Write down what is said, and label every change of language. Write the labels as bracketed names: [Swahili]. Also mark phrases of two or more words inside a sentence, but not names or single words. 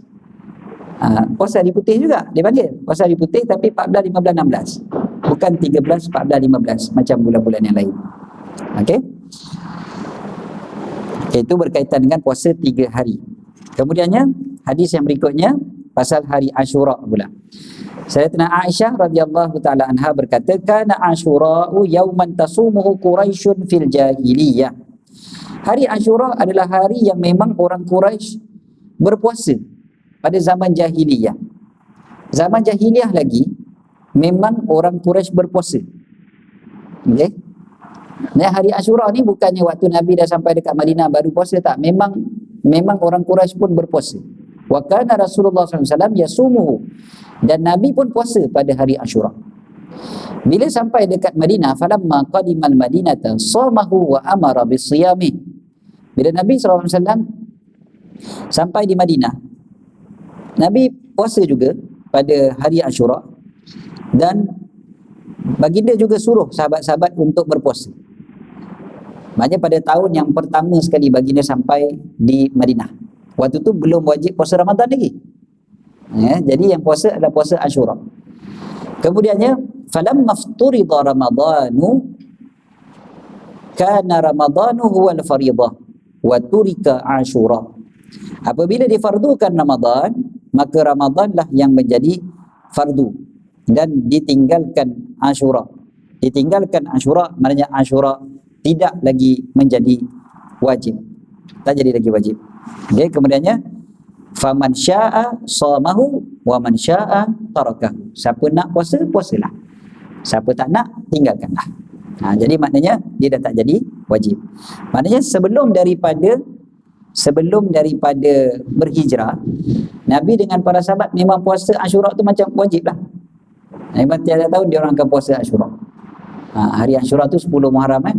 [Malay] Puasa hari putih juga dia panggil puasa hari putih, tapi 14, 15, 16, bukan 13, 14, 15 macam bulan-bulan yang lain. Okey. Itu berkaitan dengan puasa 3 hari. Kemudiannya hadis yang berikutnya pasal hari Ashura pula. Sayyidatina Aisyah radhiyallahu taala anha berkata, [Arabic] كان عاشوراء يوما تصومه قريش في الجاهلية. [Malay] Hari Ashura adalah hari yang memang orang Quraisy berpuasa pada zaman jahiliyah. Zaman jahiliyah lagi memang orang Quraisy berpuasa. Okey. Nah, hari Ashura ni bukannya waktu Nabi dah sampai dekat Madinah baru puasa, tak. Memang orang Quraisy pun berpuasa. [Arabic] وكان رسول الله ﷺ يصومه, [Malay] dan Nabi pun puasa pada hari Ashura. Bila sampai dekat Madinah, [Arabic] فلما قدم المدينة صامه وأمر بصيام. [Malay] Bila Nabi SAW sampai di Madinah, Nabi puasa juga pada hari Ashura, dan baginda juga suruh sahabat-sahabat untuk berpuasa. Maknanya pada tahun yang pertama sekali baginda sampai di Madinah, waktu tu belum wajib puasa Ramadan lagi. Jadi yang puasa adalah puasa Ashura. Kemudiannya [Arabic] فلما فرض رمضان كان رمضان هو الفريضة وترك عاشوراء. [Malay] Apabila difardukan Ramadan, maka Ramadanlah yang menjadi fardu dan ditinggalkan Ashura. Ditinggalkan Ashura maknanya Ashura tidak lagi menjadi wajib, tak jadi lagi wajib. Okay, kemudiannya [Arabic] فمن شاء صامه ومن شاء تركه. [Malay] Siapa nak puasa, puasalah. Siapa tak nak, tinggalkanlah. Jadi maknanya dia dah tak jadi wajib. Maknanya sebelum daripada berhijrah, Nabi dengan para sahabat memang puasa Ashura tu macam wajib lah. Memang tiada tahun dia orang akan puasa Ashura. Hari Ashura tu 10 Muharram kan?